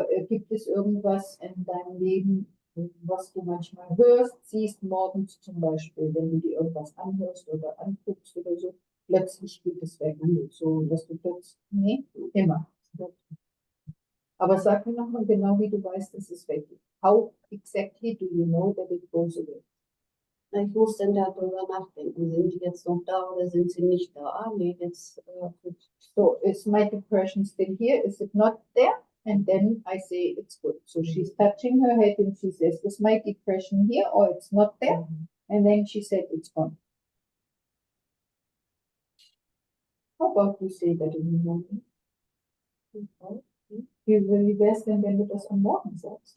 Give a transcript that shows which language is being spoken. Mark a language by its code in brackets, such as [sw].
[de] Gibt es irgendwas in deinem Leben, was du manchmal hörst, siehst morgens zum Beispiel, wenn du dir irgendwas anhörst oder anguckst oder so, plötzlich geht es weg. So, dass du plötzlich, nee, immer. Aber sag mir nochmal genau, wie du weißt, dass es weg ist. [en] How exactly do you know that it goes away? [de] Ich muss dann darüber nachdenken, sind die jetzt noch da oder sind sie nicht da? Ah, nee, jetzt. [en] So, is my depression still here? Is it not there? And then I say it's good. So she's touching her head and she says, is my depression here or it's not there? And then she said it's gone. How about you say that in the morning? [de] Wie wär's denn, wenn du das am Morgen sagst?